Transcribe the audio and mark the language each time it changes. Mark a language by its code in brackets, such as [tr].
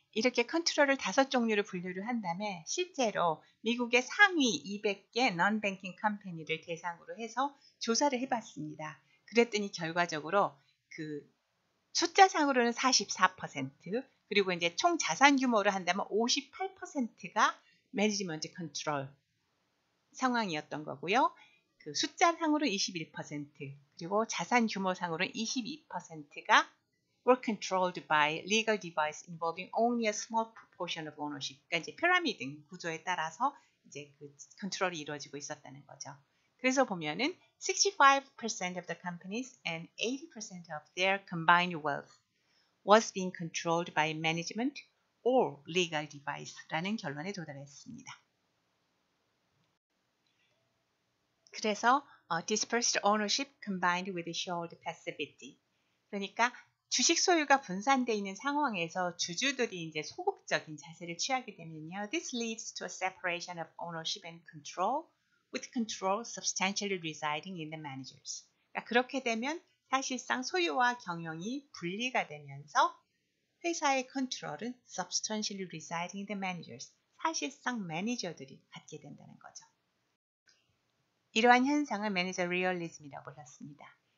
[ko] 이렇게 컨트롤을 5종류로 분류를 한 다음에 실제로 미국의 상위 200개 non-banking 컴퍼니를 대상으로 해서 조사를 해봤습니다. 그랬더니 결과적으로 그 숫자상으로는 44%, 그리고 이제 총 자산 규모로 한다면 58%가 매니지먼트 컨트롤 상황이었던 거고요. 그 숫자상으로 21%, 그리고 자산 규모상으로는 22%가 [en] were controlled by legal device involving only a small proportion of ownership. [ko] 그러니까 이제 피라미드 구조에 따라서 이제 그 컨트롤이 이루어지고 있었다는 거죠. 그래서 보면은 [en] 65% of the companies and 80% of their combined wealth was being controlled by management or legal device라는 [ko] 결론에 도달했습니다. 그래서 [en] dispersed ownership combined with shared passivity. [ko] 그러니까 주식 소유가 분산되어 있는 상황에서 주주들이 이제 소극적인 자세를 취하게 되면요. [en] This leads to a separation of ownership and control, with control substantially residing in the managers. [ko] 그러니까 그렇게 되면 사실상 소유와 경영이 분리가 되면서 회사의 컨트롤은 [en] substantially residing in the managers. [ko] 사실상 매니저들이 갖게 된다는 거죠. 이러한 현상을 매니저 리얼리즘이라고 불렀습니다.